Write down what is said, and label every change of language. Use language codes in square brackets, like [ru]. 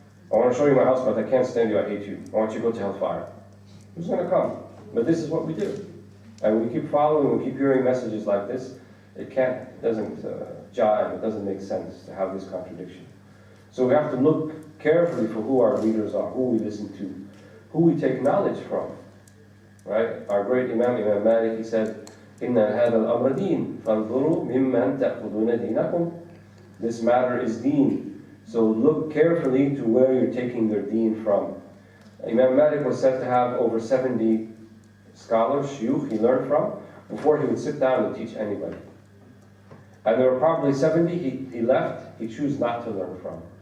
[en] I want to show you my house, but I can't stand you, I hate you. I want you to go to hellfire. Who's going to come? But this is what we do. And we keep following, we keep hearing messages like this. It doesn't jive, it doesn't make sense to have this contradiction. So we have to look carefully for who our leaders are, who we listen to, who we take knowledge from. Right? Our great Imam Malik, he said, [ar] إِنَّ هَذَا الْأَمْرَ دِينٌ فَانْظُرُوا مِمَّنْ تَأْخُذُونَ دِينَكُمْ. [en] This matter is deen. So look carefully to where you're taking your deen from. Imam Malik was said to have over 70 scholars, shuyukh, he learned from, before he would sit down and teach anybody. And there were probably 70 he left, he chose not to learn from.